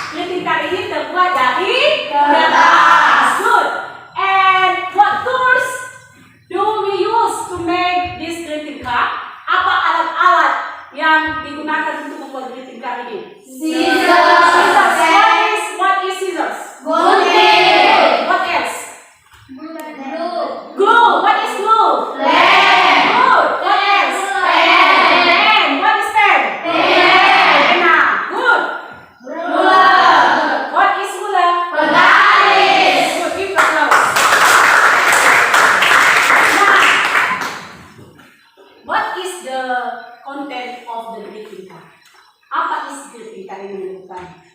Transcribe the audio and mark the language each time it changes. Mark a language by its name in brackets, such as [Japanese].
[Indonesian] Greeting card ini terbuat dari kertas. [English] Good. And what tools do we use to make this greeting card? [Indonesian] Apa alat-alat yang digunakan untuk membuat greeting card ini? [English] Scissors. Scissors. What is scissors? [Indonesian] Gunting. [English] What else? Glue. Glue. What is glue? [Indonesian] Lem. [English] Good. What else? Pen. Pen. What is pen? Pen. [Indonesian] Pena. Good. [English] Ruler. What is ruler? [Indonesian] Penggaris. [English] Good. Give applause. Now, what is the content of the greeting card? [Indonesian] Apa isi greeting card ini menunjukkan?